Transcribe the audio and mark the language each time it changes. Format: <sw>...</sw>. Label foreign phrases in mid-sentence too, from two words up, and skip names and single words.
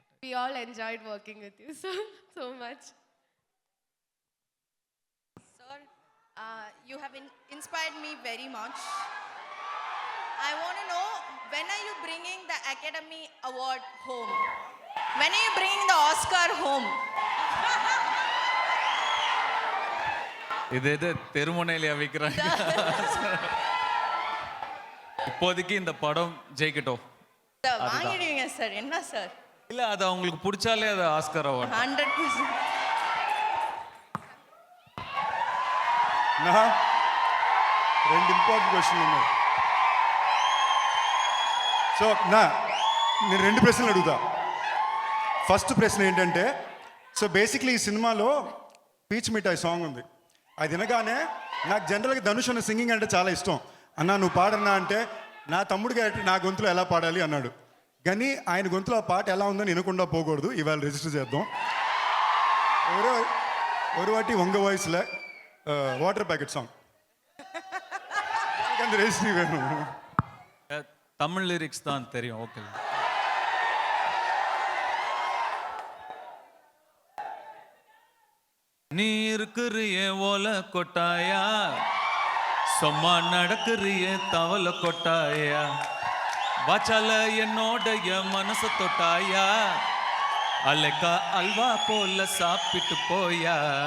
<en>We all enjoyed working with you so much. Sir, you have inspired me very much. I want to know, when are you bringing the Academy Award home? When are you bringing the Oscar home?</en> <ta>இதை தெருமுனையில வைக்கிறாங்க. இப்போதைக்கு இந்த படம் ஜெயிக்கட்டும். Sir, வாங்கிடுவீங்க சார், என்ன சார்? இல்ல, அது அவங்களுக்கு பிடிச்சாலே அது ஆஸ்கர் அவார்ட். 100%.</ta> <te>నా 2</te> <en>important questions</en> <te>ఉన్నాయి. సో నేను 2 ప్రశ్నలు అడుగుతా. ఫస్ట్ ప్రశ్న ఏంటంటే,</te> <en>so basically</en> <te>ఈ సినిమాలో పీచ్ మిఠాయి సాంగ్ ఉంది. అది వినగానే నాకు జనరల్గా ధనుష్ అన్న సింగింగ్ అంటే చాలా ఇష్టం. అన్నా నువ్వు పాడన్నా అంటే నా తమ్ముడిగా నా గొంతులో ఎలా పాడాలి అన్నాడు. కానీ ఆయన గొంతులో ఆ పాట ఎలా ఉందని వినకుండా పోకూడదు, ఇవాళ రిజిస్టర్ చేద్దాం.</te> <ta>ஒரு வாட்டி உங்கள் வாய்ஸில்</ta> <en>water packet song</en> <ta>அந்த ரெஜிஸ்ட்ரி வேணும். தமிழ் லிரிக்ஸ் தான் தெரியும். ஓகே. நீ இருக்கிறிய ஓலை கொட்டாயா, சும்மா நடக்கிறிய தவளை கொட்டாயா, வாச்சால என்னோடைய மனசை தொட்டாயா, அலைக்கா அல்வா போல சாப்பிட்டு போயா,</ta>